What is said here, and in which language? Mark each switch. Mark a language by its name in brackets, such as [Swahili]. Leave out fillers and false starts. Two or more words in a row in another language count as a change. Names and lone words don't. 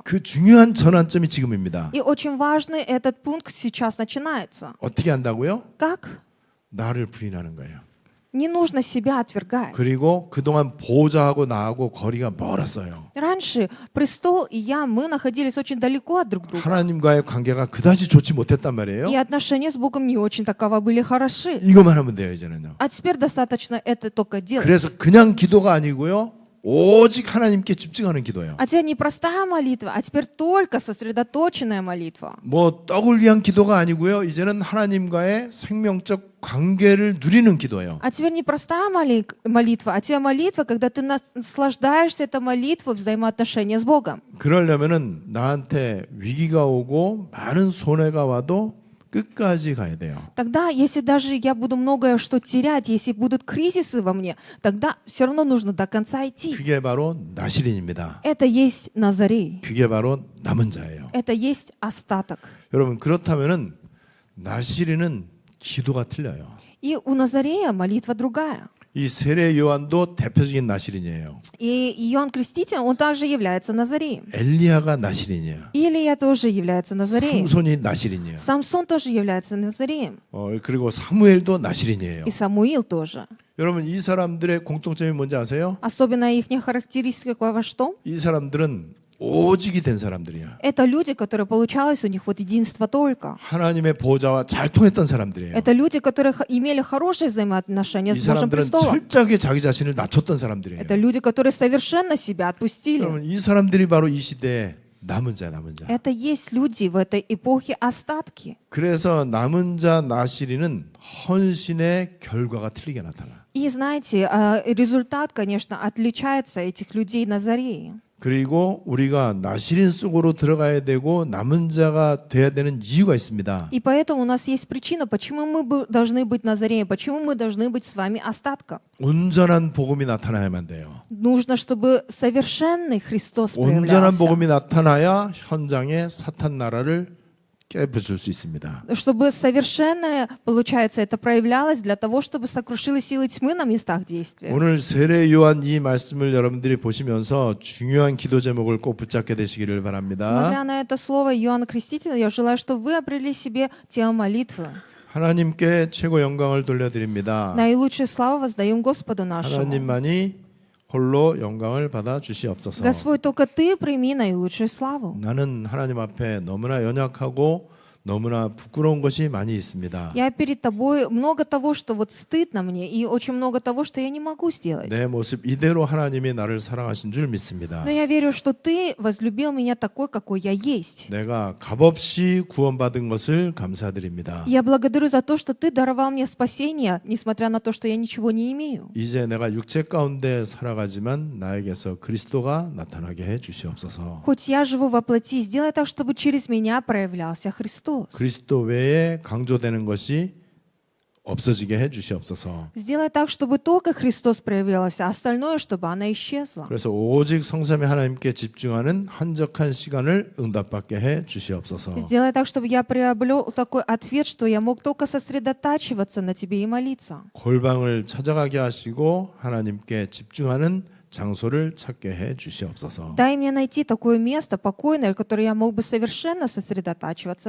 [Korean] 그 중요한 전환점이 지금입니다. [Russian] И очень важный этот пункт сейчас начинается. [Korean] 어떻게 한다고요? [Russian] Как? [Korean] 나를 부인하는 거예요. [Russian] Не нужно себя отвергать. [Korean] 그리고 그동안 보호자하고 나하고 거리가 멀었어요. [Russian] Раньше престол и я, мы находились очень далеко от друг друга. [Korean] 하나님과의 관계가 그다지 좋지 못했단 말이에요. [Russian] И отношения с Богом не очень таково были хороши. [Korean] 이것만 하면 돼요, 이제는요. [Russian] А теперь достаточно это только делать. [Korean] 그래서 그냥 기도가 아니고요. 오직 하나님께 집중하는 기도예요. [Russian] А теперь не простая молитва, а теперь только сосредоточенная молитва. [Korean] 뭐 떡을 위한 기도가 아니고요. 이제는 하나님과의 생명적 관계를 누리는 기도예요. [Russian] А теперь не простая молитва, а теперь молитва, когда ты наслаждаешься этой молитвой взаимоотношения с Богом. [Korean] 그러려면은 나한테 위기가 오고 많은 손해가 와도 끝까지 가야 돼요. [Russian] Тогда, если даже я буду многое что терять, если будут кризисы во мне, тогда все равно нужно до конца идти. [Korean] 그게 바로 나실인입니다. [Russian] Это есть Назарей. [Korean] 그게 바로 남은 자예요. [Russian] Это есть остаток. [Korean] 여러분 그렇다면은 나실인은 기도가 틀려요. [Russian] И у Назарея молитва другая. [Korean] 이 세례 요한도 대표적인 나시린이에요. [Russian] И Иоанн Креститель, он также является Назареем. [Korean] 엘리야가 나시린이야. [Russian] Илия тоже является Назареем. [Korean] 삼손이 나시린이야. [Russian] Самсон тоже является Назареем. [Korean] 그리고 사무엘도 나시린이에요. [Russian] И Самуил тоже. [Korean] 여러분 이 사람들의 공통점이 뭔지 아세요? [Russian] Особенно их характеристика во что? [Korean] 이 사람들은 오직이 된 사람들이야. [Russian] Это люди, которые получалось у них вот единство только. [Korean] 하나님의 보좌와 잘 통했던 사람들이에요. [Russian] Это люди, которые имели хорошие взаимоотношения [Korean] 이 [Russian] с Божьим [Korean] 사람들은 [Russian] престолом. [Korean] 철저하게 자기 자신을 낮췄던 사람들이에요. [Russian] Это люди, которые совершенно себя отпустили. [Korean] 여러분 이 사람들이 바로 이 시대에 남은 자. [Russian] Это есть люди в этой эпохе остатки. [Korean] 그래서 남은 자 나시린은 헌신의 결과가 틀리게 나타나. [Russian] И знаете, результат, конечно, отличается этих людей Назареи. [Korean] 그리고 우리가 나시린 속으로 들어가야 되고 남은 자가 돼야 되는 이유가 있습니다. [Russian] И поэтому у нас есть причина, почему мы должны быть Назареем, почему мы должны быть с вами остатком. [Korean] 온전한 복음이 나타나야만 돼요. [Russian] Нужно, чтобы совершенный Христос [Korean] 온전한 [Russian] проявлялся. [Korean] 복음이 나타나야 현장에 사탄 나라를 깨부술 수 있습니다. [Russian] Чтобы совершенное, получается, это проявлялось для того, чтобы сокрушило силы тьмы на местах действия. [Korean] 오늘 세례 요한 이 말씀을 여러분들이 보시면서 중요한 기도 제목을 꼭 붙잡게 되시기를 바랍니다. [Russian] Смотря на это слово Иоанна Крестителя, я желаю, чтобы вы обрели себе тему молитвы. [Korean] 하나님께 최고 영광을 돌려드립니다. [Russian] Наилучшую славу воздаем Господу нашему. [Korean] 하나님만이 홀로 영광을 받아 주시옵소서. [Russian] Господь, только Ты прими наилучшую славу. [Korean] 나는 하나님 앞에 너무나 연약하고 너무나 부끄러운 것이 많이 있습니다. [Russian] Я перед Тобой много того, что вот стыдно мне, и очень много того, что я не могу сделать. [Korean] 내 모습 이대로 하나님이 나를 사랑하신 줄 믿습니다. [Russian] Но я верю, что Ты возлюбил меня такой, какой я есть. [Korean] 내가 값없이 구원받은 것을 감사드립니다. [Russian] Я благодарю за то, что Ты даровал мне спасение, несмотря на то, что я ничего не имею. [Korean] 이제 내가 육체 가운데 살아가지만 나에게서 그리스도가 나타나게 해 주시옵소서. [Russian] Хоть я живу во плоти, сделай так, чтобы через меня проявлялся Христос. [Korean] 그리스도 외에 강조되는 것이 없어지게 해 주시옵소서. [Russian] Сделай так, чтобы только Христос проявился, а остальное, чтобы она исчезла. [Korean] 그래서 오직 성삼위 하나님께 집중하는 한적한 시간을 응답받게 해 주시옵소서. [Russian] Сделай так, чтобы я приобрел такой ответ, что я мог только сосредотачиваться на Тебе и молиться. [Korean] 골방을 찾아가게 하시고 하나님께 집중하는 장소를 찾게 해 주시옵소서. [Russian] Дай мне найти такое место покойное, в которое я мог бы совершенно сосредотачиваться на